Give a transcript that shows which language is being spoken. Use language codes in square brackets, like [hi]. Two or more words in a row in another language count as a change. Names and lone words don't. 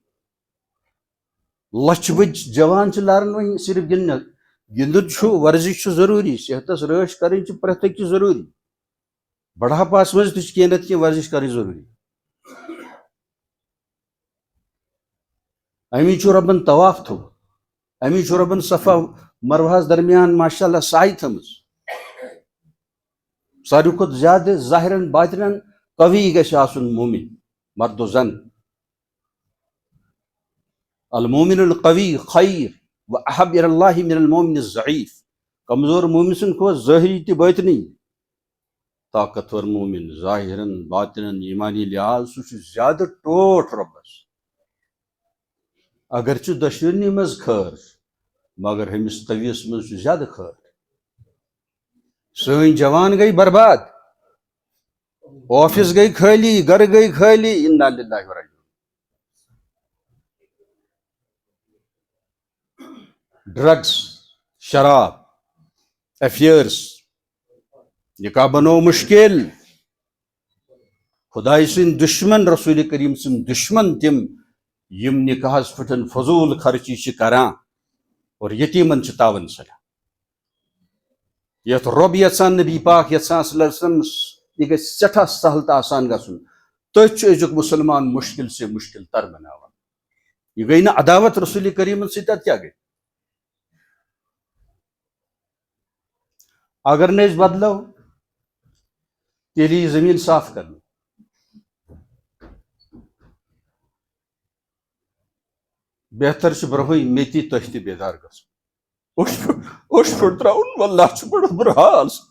[ks] لچھ بٔدۍ جوان چھِ لاران وۄنۍ صرف گِنٛدُن چھُ ورزش چھُ ضروٗری صحتس رٲچھ کرٕنۍ چھِ پرٛٮ۪تھ أکِس ضروٗری بڑھاپاہس منٛز تہِ چھِ کینٛہہ نتہٕ کینٛہہ ورزش کرٕنۍ ضروٗری امی چھُ رۄبن طواف تھوٚومُت امی چھُ رۄبن صفا مروہس درمیان [ar] ماشاء اللہ [ks] سایہِ تھٲمٕژ ساروی کھۄتہٕ زیادٕ ظاہرن باطنن قوی گژھِ آسُن مومن مرد و زن [ar] المومن القوی خیر و احب الی اللہ من المومن الضعیف [ks] کمزور مومن سٕنٛدِ کھۄتہٕ ظٲہری تہِ باطنی طاقتور مومن ظاہرن باطنن ایمانی لحاظ سُہ چھُ زیادٕ ٹوٹھ رۄبس اگرچہِ دۄشوٕنی منٛز خٲر مگر ہُمِس قویس منٛز چھُ زیادٕ خٲر سٲنۍ جوان گٔے برباد آفس گٔے خٲلی گرٕ گٔے خٲلی [ar] انا للہ و راجعون [ks] ڈرگس شراب افیئرس نکاح بنو مشکل خداے سٕنٛدۍ دشمن رسول کریم سٕنٛدۍ دشمن تِم یم نکاحس پٮ۪ٹھ فضوٗل خرچی چھِ کران اور یتیٖمن چھِ تاون ژھٕنان یتھ رۄب یژھان نبی پاک یژھان [ar] صلی اللہ علیہ وسلم [ks] یہ گژھِ سٮ۪ٹھاہ سہل تہٕ آسان گژھُن تٔتھۍ چھُ أزیُک مُسلمان [ur] مشکل سے مشکل تر [ks] بناوان یہ گٔے نہٕ عداوت رسول کریمن سۭتۍ ادٕ کیٛاہ گٔے اگر نہٕ أسۍ بدلو تیٚلہِ یی زٔمیٖن صاف کرنہٕ بہتر چھُ برونٛہٕے مےٚ تہِ تۄہہِ تہِ بیدار گژھُن اوٚش پھوٚٹ تراوُن واللہ چھُ بڑٕ بُرٕ حال